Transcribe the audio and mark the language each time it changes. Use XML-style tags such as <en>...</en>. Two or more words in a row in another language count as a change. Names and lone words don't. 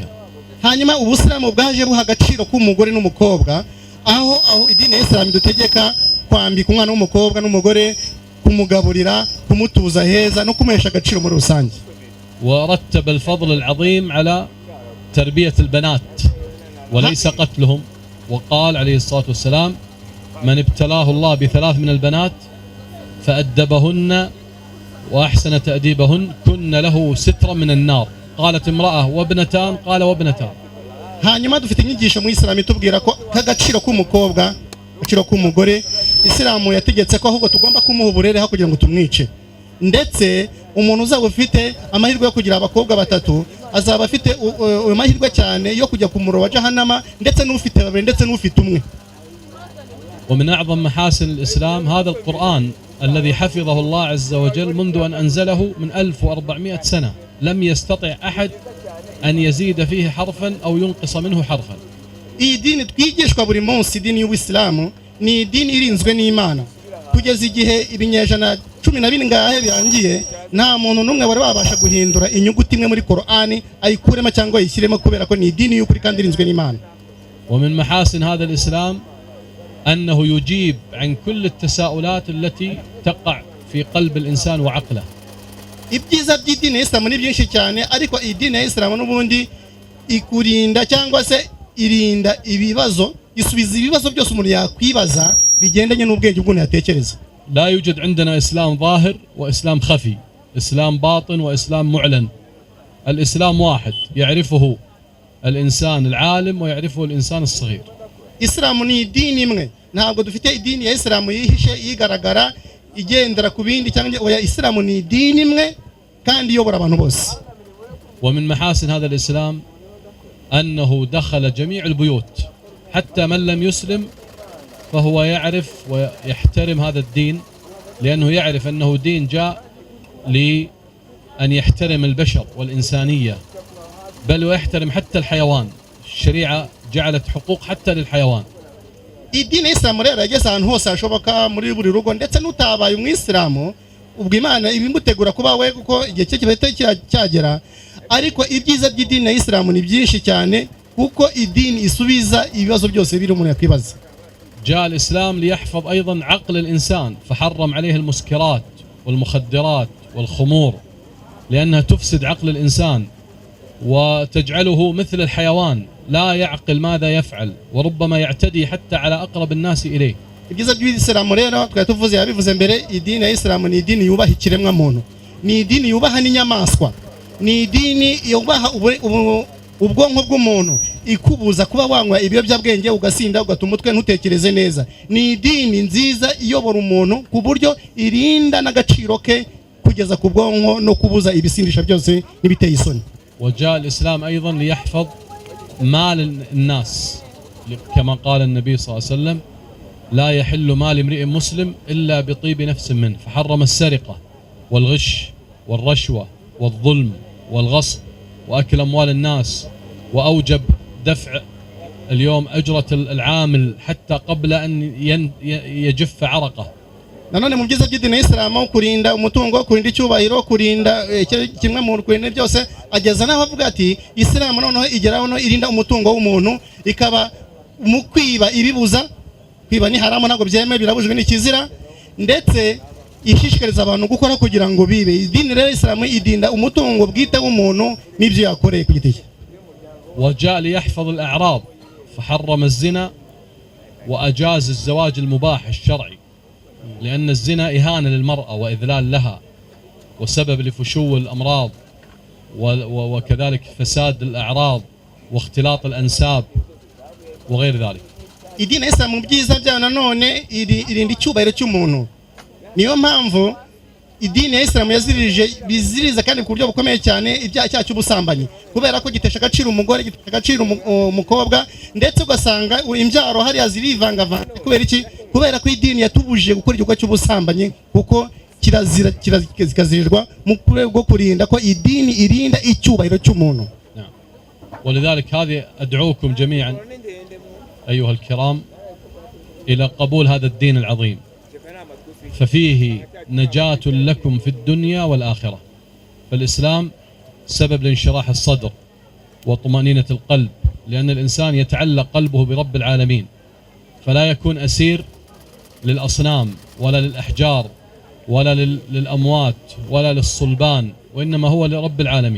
<rw>hanyuma ubusilamu bwaje buha agaciro k'umugore n'umukobwa, aho idini ya Islam dutegeka kwambika umwana w'umukobwa n'umugore, kumugaburira, kumutuza heza no kumuhesha agaciro muri rusange.</rw> <ar>ورتب الفضل العظيم على تربية البنات وليس قتلهم، وقال عليه الصلاة والسلام: من ابتلاه الله بثلاث من البنات فأدبهن وأحسن تأديبهن كن له سترا من النار. قالت امرأة: وابنتان؟ قال: وابنتان.</ar> <rw>hanyuma dufite inyigisho mu Islam itubwira ko kagaciro k'umukobwa, agaciro k'umugore, Islam yategetse ko ahubwo tugomba kumuha uburere aho kugira ngo tumwice. Ndetse umuntu uzaba ufite amahirwe yo kugira abakobwa batatu azaba afite amahirwe cyane yo kujya ku muro wa Jahannama, ndetse n'ufite babiri ndetse n'ufite umwe.</rw> <ar>ومن أعظم محاسن الإسلام هذا القرآن الذي حفظه الله عز وجل منذ أن أنزله من 1400 سنة، لم يستطع أحد أن يزيد فيه حرفا أو ينقص منه حرفا.</ar> <rw>iyi dini twigishwa buri munsi, idini y'Ubusilamu ni idini irinzwe n'Imana kugeza igihe ibinyejana 12 ngahe birangiye, nta muntu n'umwe wari wabasha guhindura inyuguti imwe muri Qur'ani ayikuremo cyangwa ayishyiremo, kubera ko ni idini y'ukuri kandi irinzwe n'Imana.</rw> <ar>ومن محاسن هذا الإسلام أنه يجيب عن كل التساؤلات التي تقع في قلب الإنسان وعقله.</ar> <rw>ibyiza by'idini ya Islam ni byinshi cyane, ariko idini ya Islam n'ubundi ikurinda cyangwa se irinda ibibazo, isubiza ibibazo byose umuntu yakwibaza bigendanye n'ubwenge bw'umuntu yatekereza.</rw> <ar>لا يوجد عندنا إسلام ظاهر وإسلام خفي، إسلام باطن وإسلام معلن. الإسلام واحد يعرفه الإنسان العالم ويعرفه الإنسان الصغير.</ar> <rw>Islam ni idini imwe, ntabwo dufite idini ya Islam yihishe yigaragara igendera ku bindi cyangwa oya. Islam ni idini imwe kandi iyobora abantu bose.</rw> <ar>ومن محاسن هذا الإسلام أنه دخل جميع البيوت، حتى من لم يسلم فهو يعرف ويحترم هذا الدين، لأنه يعرف أنه دين جاء لأن يحترم البشر والإنسانية، بل ويحترم حتى الحيوان. الشريعة جعلت حقوق حتى للحيوان.</ar> <rw>idini ya Islam rero yageze ahantu hose hashoboka muri buri rugo, ndetse n'utabaye umwisilamu ubwo Imana ibimutegura kuba we kuko igihe cye kibahita cyagera. Ariko ibyiza by'idini ya Islam ni byinshi cyane, kuko idini isubiza ibibazo byose biri umuntu yakwibaza.</rw> <ar>جاء الإسلام ليحفظ أيضا عقل الإنسان، فحرم عليه المسكرات والمخدرات والخمور، لأنها تفسد عقل الإنسان وتجعله مثل الحيوان لا يعقل ماذا يفعل، وربما يعتدي حتى على أقرب الناس إليه.</ar> <rw>ibyiza by'Islam rero twatuvuze yabivuze mbere, idini ya Islam ni idini yubaha ikiremwa muntu, ni idini yubaha n'inyamaswa, ni idini yubaha ubwonko bw'umuntu, ikubuza kuba wanywa ibiyobyabwenge ugasinda ugatuma umutwe ntutekereze neza. Ni idini nziza iyobora umuntu ku buryo irinda n'agaciro ke kugeza ku bwonko no kubuza ibisindisha byose n'ibiteye isoni.</rw> <ar>وجاء الإسلام أيضا ليحفظ مال الناس، كما قال النبي صلى الله عليه وسلم: لا يحل مال امرئ مسلم إلا بطيب نفس منه، فحرم السرقة والغش والرشوة والظلم والغصب وأكل أموال الناس، وأوجب دفع اليوم أجرة العامل حتى قبل أن يجف عرقه.</ar> <rw>nanone mu byiza by'idini ya Islam kurinda umutungo, kurinda icyubahiro, kurinda kimwe mu kurinda byose, ageza naho avuga ati Islam noneho igeraho no irinda umutungo w'umuntu, ikaba mu kwiba ibibuza. Kwiba ni haramu, ntabwo byemewe, birabujwe n'ikizira, ndetse ishishikariza abantu gukora kugira ngo bibe. Idini rero Islam idinda umutungo bwite w'umuntu n'ibyo yakoreye ku giti cye.</rw> <ar>وجاء ليحفظ الأعراض، فحرم الزنا وأجاز الزواج المباح الشرعي، لأن الزنا إهانة للمرأة وإذلال لها وسبب لفشو الأمراض وكذلك فساد الأعراض واختلاط الأنساب وغير ذلك.</ar> <rw>idini ya Islam mu byiza byayo nanone irinda icyubahiro cy'umuntu. Niyo mpamvu idini ya Islam biziriza kandi ku buryo bukomeye cyane ibyaha cyacu cy'ubusambanyi, kubera ko gitesha agaciro umugore, gitesha agaciro umukobwa, ndetse ugasanga imbyaro hariya zirivangavanga. Kubera iki? Kubera ko idini yatubujije gukora igikorwa cy'ubusambanyi, kuko kikazirirwa mu rwego rwo kurinda ko idini irinda icyubahiro cy'umuntu.</rw> <ar>ولذلك هذه أدعوكم جميعا أيها الكرام إلى قبول هذا الدين العظيم، ففيه نجاة لكم في الدنيا والآخرة. فالإسلام سبب لانشراح الصدر وطمأنينة القلب، لأن الإنسان يتعلق قلبه برب العالمين، فلا يكون أسير للأصنام ولا للأحجار ولا للأموات ولا للصلبان، وإنما هو لرب العالمين.</ar>